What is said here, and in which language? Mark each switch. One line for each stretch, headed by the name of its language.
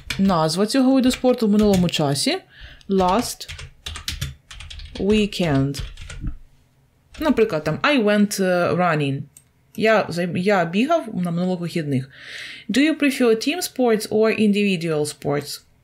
Ukrainian: Назва цього виду спорту в минулому часі.
English: Last weekend.
Ukrainian: Наприклад, там
English: I went running.
Ukrainian: Я бігав на минулих вихідних.
English: Do you prefer team sports or individual sports?